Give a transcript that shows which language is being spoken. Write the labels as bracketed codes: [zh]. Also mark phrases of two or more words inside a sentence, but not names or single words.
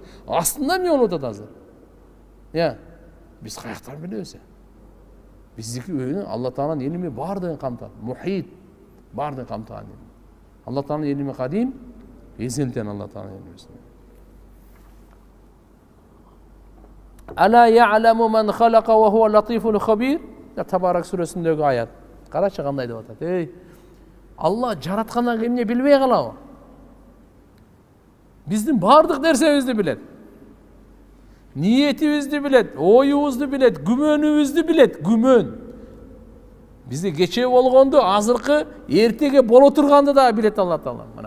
[ky] Астында эмне болуп атат азыр? Биз каяктан билебиз? Биздики Алла Тааланын илими бардыгын камтат. Мухит бардыгын камтыган. Алла Тааланын илими кадим, эзелтен Алла Тааланын илими. [ar] ألا يعلم من خلق وهو اللطيف الخبير. [ky] Табарак сүрөсүндөгү аят. Карачы кандай деп атат. Алла жараткандан кийин эмне билбей калабы? Биздин бардык нерсебизди билет. Ниетибизди билет, оюбузду билет, күмөнүбүздү билет, күмөн. Бизде кече болгонду, азыркы, эртеге боло турганды да билет Алла Таала.